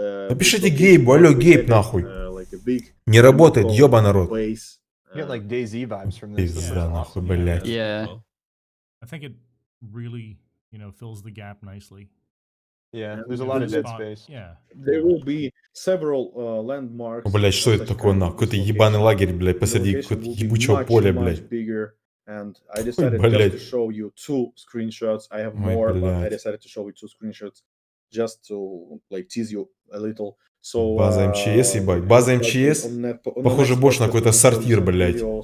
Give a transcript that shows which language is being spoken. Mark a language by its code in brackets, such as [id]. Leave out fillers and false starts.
[ru] Напишите Гейбу, алло, Гейб нахуй. Не работает, ёба народ. [en] You get like DayZ vibes from this. [ru] Пизда нахуй, блядь. [en] Yeah. I think it really, fills the gap nicely. Yeah, there's a lot of dead space. Yeah. There will be several landmarks. [ru] Блядь, что это такое нахуй? Какой-то ебаный лагерь, блядь, посреди какого-то ебучего поля, блядь. [en] And I decided just to show you two screenshots. I have more, but I decided to show you two screenshots just to like tease you a little. So, [ru] база МЧС, ебать. База МЧС? Похоже больше на какой-то сортир, блядь.